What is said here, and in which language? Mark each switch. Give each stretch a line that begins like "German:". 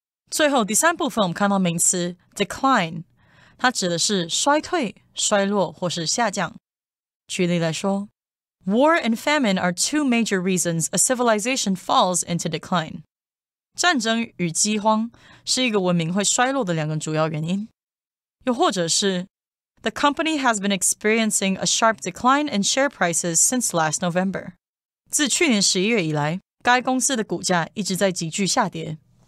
Chinese: 最后第三部分我们看到名词 decline， 它指的是衰退、衰落或是下降。举例来说
English: War and famine are two major reasons a civilization falls into decline.
Chinese: 战争与饥荒是一个文明会衰落的两个主要原因。又或者是
English: The company has been experiencing a sharp decline in share prices since last November.
Chinese: 自去年11月以来，该公司的股价一直在急剧下跌。